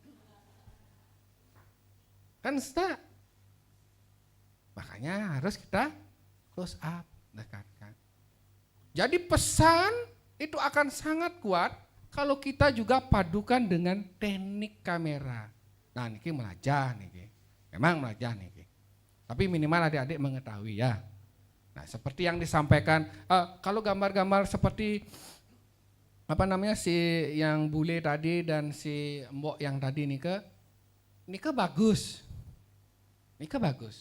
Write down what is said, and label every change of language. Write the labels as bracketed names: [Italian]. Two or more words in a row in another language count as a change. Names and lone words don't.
[Indonesian] Kan stuck. Makanya harus kita close up, dekatkan. Jadi pesan itu akan sangat kuat kalau kita juga padukan dengan teknik kamera. [Balinese] Nah niki melajah niki. Memang melajah niki. [Indonesian] Tapi minimal adik-adik mengetahui ya. Nah seperti yang disampaikan, kalau gambar-gambar seperti apa namanya si yang bule tadi dan si mbok yang tadi Nike bagus. Nike bagus.